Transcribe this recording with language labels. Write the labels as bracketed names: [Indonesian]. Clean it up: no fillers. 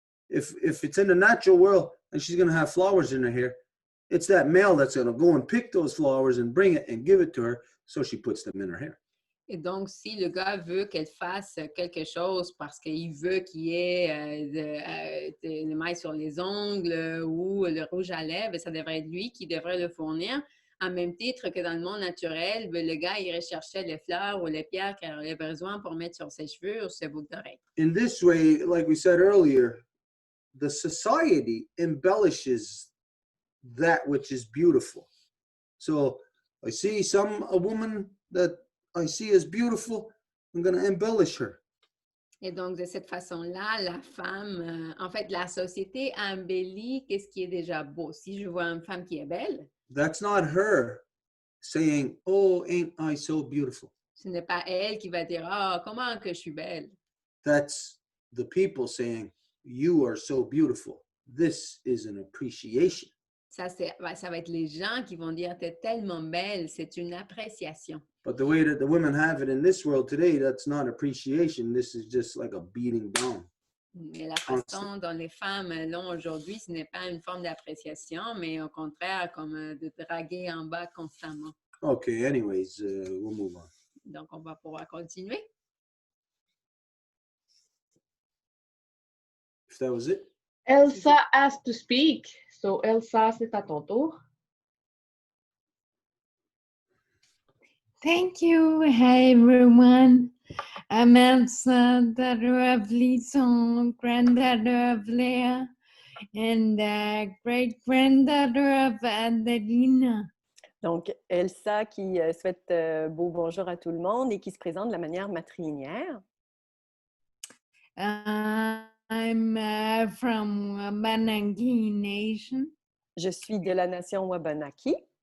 [English] If it's in the natural world and she's going to have flowers in her hair, it's that male that's going to go and pick those flowers and bring it and give it to her, so she puts them in her hair. [French] Et donc, si le gars veut qu'elle fasse quelque chose parce qu'il veut qu'il y ait de mailles sur les ongles ou le rouge à lèvres, ça devrait être lui qui devrait le fournir. En même titre que dans le monde naturel, le gars irait chercher les fleurs ou les pierres qu'il aurait besoin pour mettre sur ses cheveux ou ses boucles d'oreilles. [English] In this way, like we said earlier, the society embellishes that which is beautiful. So I see a woman that I see as beautiful, I'm going to embellish her. [French] Et donc, de cette façon-là, la femme, en fait, la société embellit qu'est-ce qui est déjà beau. Si je vois une femme qui est belle, [English] that's not her saying, oh, ain't I so beautiful. [French] Ce n'est pas elle qui va dire, oh, comment que je suis belle. [English] That's the people saying, you are so beautiful. This is an appreciation. [French] Ça va être les gens qui vont dire, t'es tellement belle, c'est une appréciation. [English] But the way that the women have it in this world today, that's not appreciation. This is just like a beating down. [French] Mais la façon dont les femmes l'ont aujourd'hui, ce n'est pas une forme d'appréciation, mais au contraire, comme de draguer en bas constamment. [English] Okay, anyways, we'll move on. [French] Donc, on va pouvoir continuer. [English] If that was it. Elsa has to speak. So, Elsa, [French] c'est à ton tour. [English] Thank you. Hi, everyone. I'm Elsa, daughter of Lison, granddaughter of Leah, and great-granddaughter of Adelina. [French] Donc, Elsa qui souhaite beau bonjour à tout le monde et qui se présente de la manière matrilinéaire. [English] I'm from Wabanaki Nation. [French] Je suis de la nation Wabanaki.